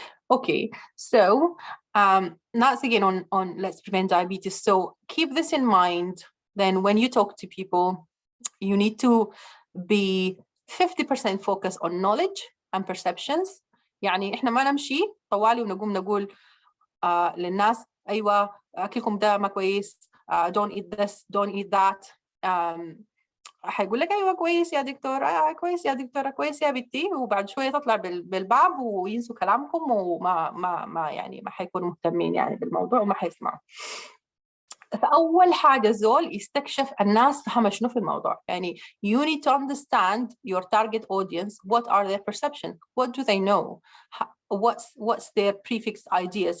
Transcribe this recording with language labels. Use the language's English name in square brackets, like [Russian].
[English] Okay, so that's again on Let's Prevent Diabetes. So keep this in mind. Then when you talk to people, you need to be 50% focused on knowledge and perceptions. [Arabic] يعني احنا ما نمشي طوالي ونقوم نقول للناس ايوه اكلكم ده ما كويس, [English] don't eat this, don't eat that. [Arabic] هيقول لك ايوه كويس يا دكتور, كويس يا دكتوره, كويس يا بنتي, وبعد شويه تطلع بالباب وينسوا كلامكم وما ما يعني ما حيكونوا مهتمين يعني بالموضوع وما حيسمعوا. فأول حاجة زول يستكشف الناس فهم شنو في الموضوع. [English] يعني you need to understand your target audience. What are their perceptions? What do they know? What's their prefixed ideas?